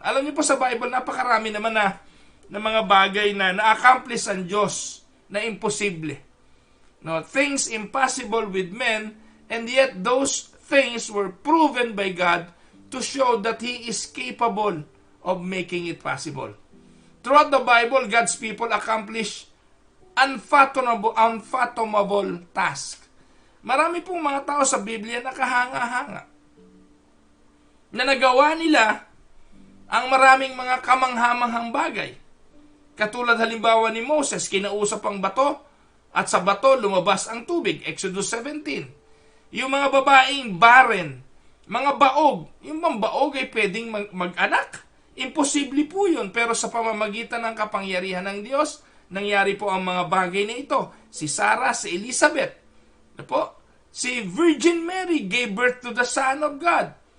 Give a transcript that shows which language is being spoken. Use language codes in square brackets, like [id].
[tl] Alam niyo po sa Bible, napakarami naman na mga bagay na na-accomplish ang Diyos na imposible. [en] No, things impossible with men, and yet those things were proven by God to show that He is capable of making it possible. Throughout the Bible, God's people accomplish unfathomable task. [tl] Marami pong mga tao sa Biblia na kahanga-hanga na nagawa nila ang maraming mga kamanghamanghang bagay. Katulad halimbawa ni Moses, kinausap ang bato at sa bato lumabas ang tubig. Exodus 17. Yung mga babaeng barren, mga baog, yung mga baog ay pwedeng mag-anak. Imposible po yun, pero sa pamamagitan ng kapangyarihan ng Diyos, nangyari po ang mga bagay na ito. [en] Si Sarah, si Elizabeth, si Virgin Mary gave birth to the Son of God.